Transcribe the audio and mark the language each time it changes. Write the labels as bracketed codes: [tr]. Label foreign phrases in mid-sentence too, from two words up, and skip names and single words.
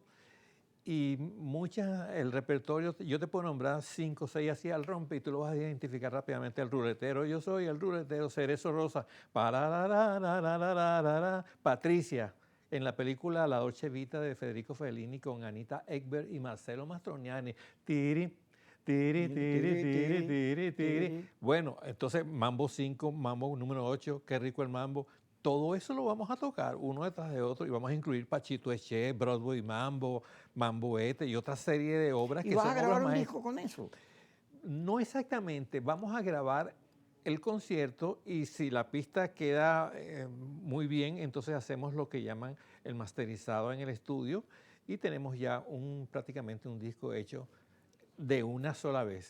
[es] Y el repertorio, yo te puedo nombrar 5 o 6 así al rompe y tú lo vas a identificar rápidamente. El ruletero, yo soy el ruletero, Cerezo Rosa, Patricia, en la película La Dolce Vita de Federico Fellini con Anita Ekberg y Marcello Mastroianni. Tiri, tiri, tiri, tiri, tiri, tiri. Bueno, entonces Mambo 5, Mambo número 8, qué rico el mambo. Todo eso lo vamos a tocar uno detrás de otro y vamos a incluir Pachito Eché, Broadway Mambo, Mamboete y otra serie de obras que son obras maestras. ¿Y vas a grabar un maestras. disco con eso? No exactamente, vamos a grabar el concierto y si la pista queda muy bien, entonces hacemos lo que llaman el masterizado en el estudio y tenemos ya prácticamente un disco hecho de una sola vez.